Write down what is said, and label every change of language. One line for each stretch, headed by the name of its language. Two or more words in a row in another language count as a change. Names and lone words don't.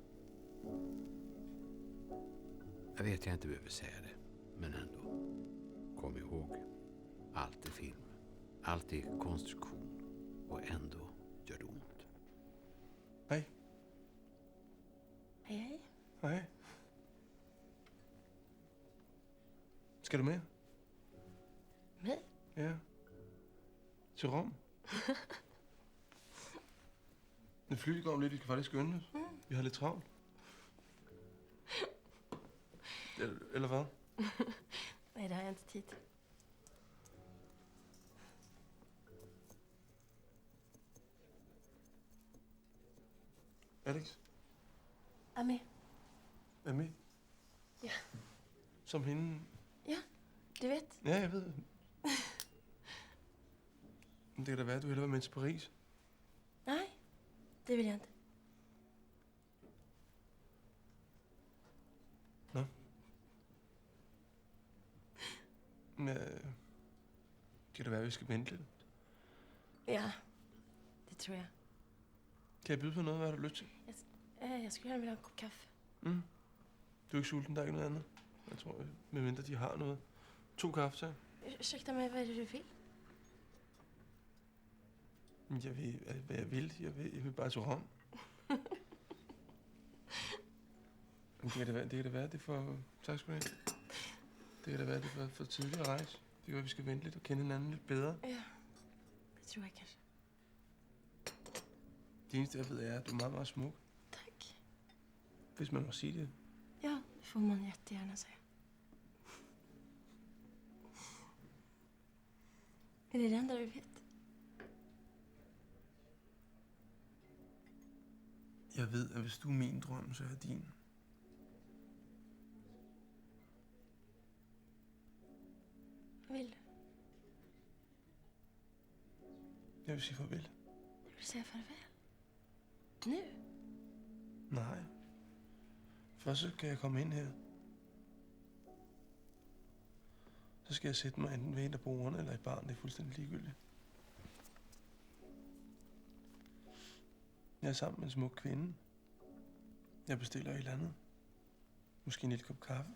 Swedish: Jag vet jag inte behöver säga det, men ändå. Kom ihåg, allt är film, allt är konstruktion och ändå gör det ont. Hej. Hej, hej. Hej.
Danish: Skal du med? Med? Ja. Til Rom. Det fly går om lidt, vi skal faktisk skynde os. Vi har lidt travlt. Eller hvad?
Swedish: Nej, det har jag inte tid. Alex? Ami.
Danish: Er med? Ja. Som hende?
Swedish: Ja, du vet. Ja,
Danish: jeg ved. Men det kan da være, at du hellere vil med til Paris.
Swedish: Nej, det vill jag inte.
Danish: Nå. Men, det kan da være, at vi skal vente lidt.
Swedish: Ja, det tror jag.
Danish: Kan jeg byde på noget? Hvad har du lyst til?
Swedish: Jag skulle gärna vilja ha en kopp kaffe. Mm.
Danish: Du er ikke sulten, der er ikke noget andet. Jeg tror, medmindre de har noget. 2 kaffe til.
Swedish: Ursäkta mig, vad är det du vill?
Danish: Jeg ved, hvad jeg vil. Jeg vil bare til Rom. Det kan det være, det er for... Tak skal du have. Det kan det være, det er for tidligt at rejse. Det kan være, vi skal vente lidt og kende hinanden lidt bedre.
Swedish: Ja, det tror jag kanske.
Danish: Det eneste, jeg ved, er, at du er meget, meget smuk.
Swedish: Tack.
Danish: Hvis man må sige det.
Swedish: Ja, det får man jättegärna säga. Är det det enda du vet?
Danish: Jeg ved, at hvis du er min drøm, så er jeg din.
Swedish: Vad vill du?
Danish: Jeg vil sige farvel.
Swedish: Vill du säga farväl? Nu? Nej.
Danish: Først så kan jeg komme ind her. Så skal jeg sætte mig enten ved en af bordene eller et barn. Det er fuldstændig ligegyldigt. Jeg er sammen med en smuk kvinde. Jeg bestiller et eller andet. Måske en lille kop kaffe.